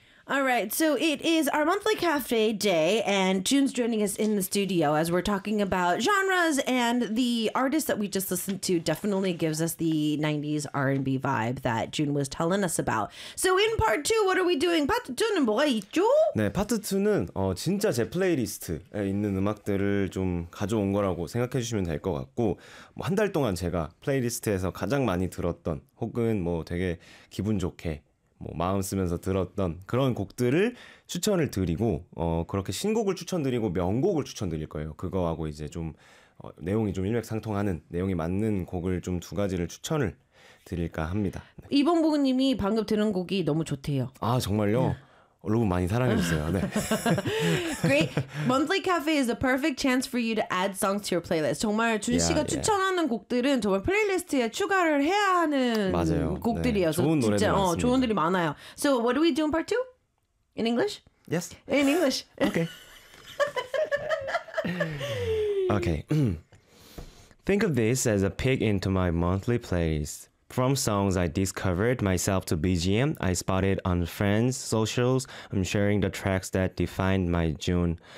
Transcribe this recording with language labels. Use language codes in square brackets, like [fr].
[en] All right, so it is our monthly cafe day, and June's joining us in the studio as we're talking about genres, and the artist that we just listened to definitely gives us the 90s R&B vibe that June was telling us about. So in part two, what are we doing? [ko] Part two는 뭐가 있죠? 네, part two는 진짜 제 플레이리스트에 있는 음악들을 좀 가져온 거라고 생각해 주시면 될 것 같고, 뭐 한 달 동안 제가 플레이리스트에서 가장 많이 들었던 혹은 뭐 되게 기분 좋게 뭐 마음 쓰면서 들었던 그런 곡들을 추천을 드리고 그렇게 신곡을 추천드리고 명곡을 추천드릴 거예요. 그거하고 이제 좀 내용이 좀 일맥상통하는 내용이 맞는 곡을 좀 두 가지를 추천을 드릴까 합니다. 네. 이봉부님이 방금 들은 곡이 너무 좋대요. 아 정말요? 여러분 많이 사랑해주세요. 네. [en] Great. Monthly Cafe is a perfect chance for you to add songs to your playlist. [ko] 정말 준씨가 yeah, 추천하는 yeah. 곡들은 정말 플레이리스트에 추가를 해야 하는 맞아요. 곡들이어서 네. 좋은 노래들 진짜, 좋은 들이 많아요. [en] So what do we do in part two? In English? Yes. In English. Okay. Okay. Think of this as a peek into my monthly playlist. From songs I discovered myself to BGM, I spotted on friends' socials, I'm sharing the tracks that defined my June.